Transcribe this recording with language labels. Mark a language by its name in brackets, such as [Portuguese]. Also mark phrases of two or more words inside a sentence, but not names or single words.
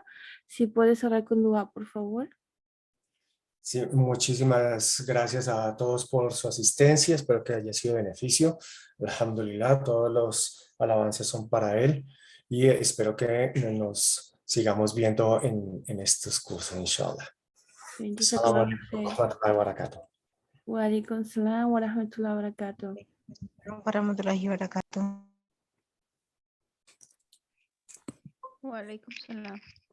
[Spanish] Si puedes cerrar con dua, por favor. Sí, muchísimas gracias a todos por su asistencia. Espero que haya sido de beneficio. Alhamdulillah, todos los alabanzas son para él y espero que nos sigamos viendo en estos cursos, inshallah. [Arabic] Assalamu Jazakallah عليكم و khair. رحمة الله وبركاته. وعليكم السلام ورحمة الله وبركاته. ورحمة الله وبركاته. وعليكم السلام.